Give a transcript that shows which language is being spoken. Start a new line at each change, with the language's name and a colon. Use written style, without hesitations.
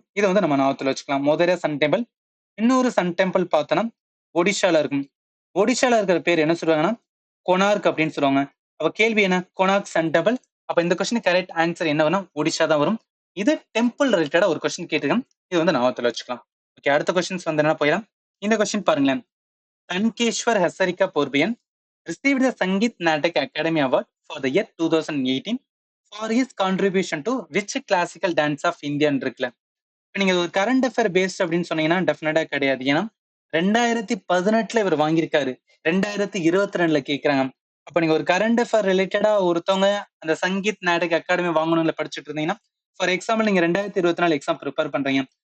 Tamil: இதை வந்து நம்ம ஞாபகத்துல வச்சுக்கலாம். Modhera Sun temple. இன்னொரு சன் டெம்பிள் பார்த்தோன்னா ஒடிஷால இருக்கும். ஒடிஷால இருக்கிற பேர் என்ன சொல்லுவாங்கன்னா, கொனார்க் அப்படின்னு சொல்லுவாங்க. அப்ப கேள்வி என்ன? Konark Sun temple. அப்ப இந்த கொஸ்டின் கரெக்ட் ஆன்சர் என்ன வரும்? ஒடிஷா தான் வரும். இது டெம்பிள் ரிலேட்டடா ஒரு கொஸ்டின் கேட்டிருக்கேன். இது வந்து ஞாபகத்துல வச்சுக்கலாம். ஓகே, அடுத்த கொஸ்டின்ஸ் வந்து என்ன போயிடலாம். இந்த கொஸ்டின் பாருங்களேன்.
English: Dhankeswar Hazarika Borbayan received the Sangeet Natak Academy Award for the year 2018 for his contribution to which classical dance of India
Tamil: இருக்குல்ல. இப்ப நீங்க ஒரு கரண்ட் அஃபேர் பேஸ்ட் அப்படின்னு சொன்னீங்கன்னா டெஃபினட்டா கிடையாது. ஏன்னா 2018ல இவர் வாங்கியிருக்காரு. 2022ல கேட்கறாங்க. அப்ப நீங்க ஒரு கரண்ட் அஃபேர் ரிலேட்டடா ஒருத்தவங்க அந்த சங்கீத் நாடக் அகாடமி வாங்கணும்ல படிச்சுட்டு இருந்தீங்கன்னா, ஃபார் எக்ஸாம்பிள் நீங்க 2024 எக்ஸாம் ப்ரிப்பேர் பண்றீங்க.